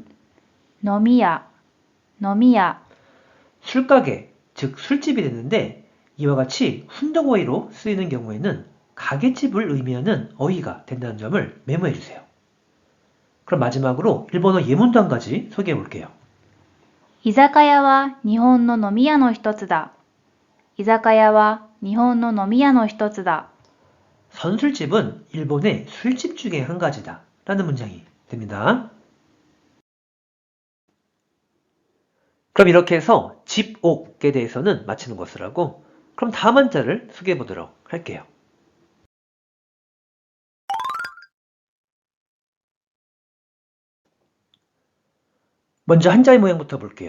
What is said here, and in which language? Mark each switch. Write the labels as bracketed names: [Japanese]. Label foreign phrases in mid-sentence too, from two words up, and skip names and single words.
[Korean] nomi야, 술가게, 즉 술집이 되는데 이와 같이 훈독어휘로 쓰이는 경우에는 가게집을 의미하는 어휘가 된다는 점을 메모해 주세요. 그럼 마지막으로 일본어 예문도 한 가지 소개해 볼게요. [Japanese] 居酒屋は日本の飲み屋の一つだ。居酒屋は日本の飲み屋の一つだ。 [Korean] 선술집은 일본의 술집 중에 한 가지다 라는 문장이 됩니다. 그럼 이렇게 해서 집옥에 대해서는 마치는 것을 하고 그럼 다음 한자를 소개해 보도록 할게요. 먼저 한자의 모양부터 볼게요.